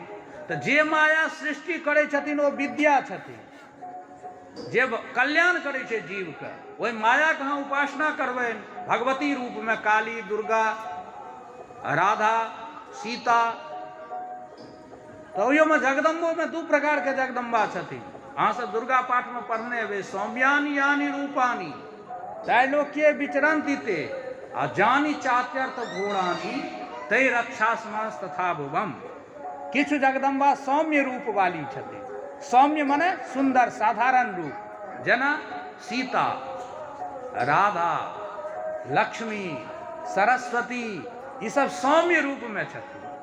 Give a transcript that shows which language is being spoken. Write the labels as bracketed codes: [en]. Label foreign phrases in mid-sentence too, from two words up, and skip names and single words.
[mai] तऽ जे माया सृष्टि करै छथिन ओ विद्या छथिन, जे कल्याण करै छै जीव के। ओहि माया के अहाँ उपासना करबनि भगवती रूप में, काली, दुर्गा, राधा, सीता। तऽ ओहियोमे जगदम्बो में दू प्रकार के जगदम्बा छथिन। अहाँ सब दुर्गा पाठ में पढ़ने हेबै, [sa] सौम्यानि यानि रूपानि त्रैलोक्ये विचरन्ति ते, आ जानि चात्यर्थ घोरानि तै रक्षास्मांस तथा भुवम। [mai] किछु जगदम्बा सौम्य रूप वाली छथिन। सौम्य मने सुंदर, साधारण रूप, जेना सीता, राधा, लक्ष्मी, सरस्वती, ये सब सौम्य रूप में छथिन।